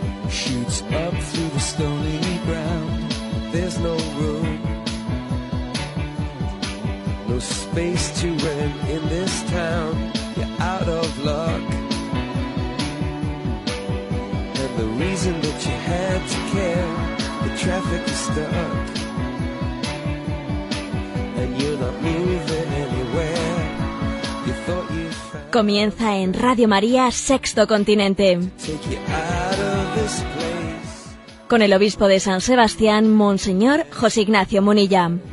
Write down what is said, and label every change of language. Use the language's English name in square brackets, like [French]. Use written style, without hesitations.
[English] Shoots up through the stony ground. There's no room, no space to rent in this town. You're out of luck. And the reason that you had to care, the traffic is stuck. And you're not moving anywhere. You thought you found. [Spanish] Comienza en Radio María, Sexto Continente. [English] Take you out of this place. [Spanish] Con el obispo de San Sebastián, Monseñor José Ignacio Munilla.